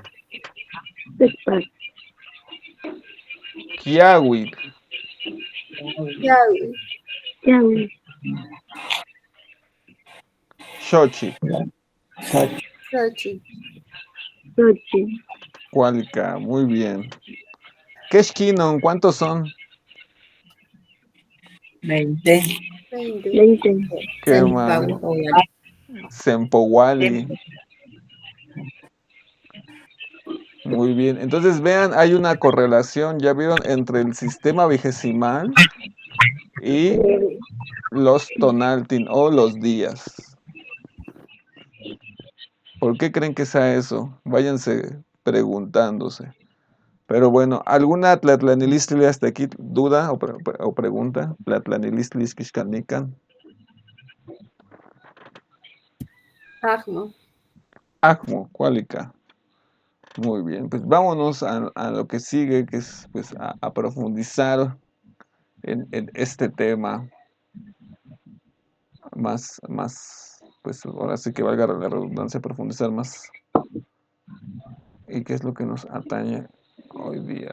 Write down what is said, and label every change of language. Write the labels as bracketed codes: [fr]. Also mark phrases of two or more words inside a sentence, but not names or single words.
[nah] Tecpat, Kiawit, Yawi, Yawi, Xochi, Xochi, Xochi, Cualca. [es] Muy bien. Quechquinon, ¿cuántos son? 20, 20, ¿Qué más? Sempowali. Muy bien. Entonces vean, hay una correlación, ya vieron, entre el sistema vigesimal y los tonaltin o los días. ¿Por qué creen que sea eso? Váyanse preguntándose. Pero bueno, ¿alguna tlatlanilistli hasta aquí duda o pregunta? [nah] Tlatlanilistli xquixcalnican. Ajmo. Ajmo, cuálica. [es] Muy bien, pues vámonos a lo que sigue, que es pues a profundizar en este tema más, pues ahora sí que valga la redundancia, profundizar más. ¿Y qué es lo que nos atañe hoy día?